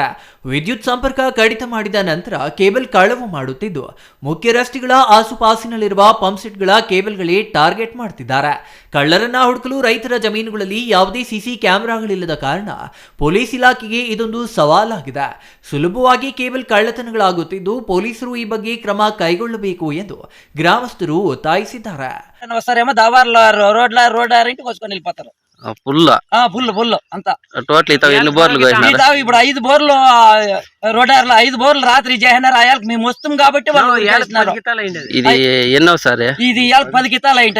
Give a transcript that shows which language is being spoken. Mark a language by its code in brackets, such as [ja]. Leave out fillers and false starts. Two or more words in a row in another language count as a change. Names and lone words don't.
[kn] ವಿದ್ಯುತ್ ಸಂಪರ್ಕ ಕಡಿತ ಮಾಡಿದ ನಂತರ ಕೇಬಲ್ ಕಳವು ಮಾಡುತ್ತಿದ್ದು, ಮುಖ್ಯ ರಸ್ತೆಗಳ ಆಸುಪಾಸಿನಲ್ಲಿರುವ ಪಂಪ್ಸೆಟ್ಗಳ ಕೇಬಲ್ಗಳೇ ಟಾರ್ಗೆಟ್ ಮಾಡುತ್ತಿದ್ದಾರೆ. ಕಳ್ಳರನ್ನ ಹುಡುಕಲು ರೈತರ ಜಮೀನುಗಳಲ್ಲಿ ಯಾವುದೇ ಸಿಸಿ ಕ್ಯಾಮೆರಾಗಳಿಲ್ಲದ ಕಾರಣ ಪೊಲೀಸ್ ಇಲಾಖೆಗೆ ಇದೊಂದು ಸವಾಲಾಗಿದೆ. ಸುಲಭವಾಗಿ ಕೇಬಲ್ ಕಳ್ಳತನಗಳಾಗುತ್ತಿದ್ದು, ಪೊಲೀಸರು ಈ ಬಗ್ಗೆ ಕ್ರಮ ಕೈಗೊಳ್ಳಬೇಕು ಎಂದು ಗ್ರಾಮಸ್ಥರು ಒತ್ತಾಯಿಸಿದ್ದಾರೆ. [te] ఫుల్ అంతా టోటల్ ఇతావు ఎన్ని బోర్లు ఇతావు ఇప్పుడు 5 బోర్లు రోడ్ల 5 బోర్లు రాత్రి చేసినారు. అయాలకు మేము వస్తాం కాబట్టి వాళ్ళు చేస్తున్నారు. ఇది ఎన్నో సార్ ఇది 10 కితాలు అయింటాయి.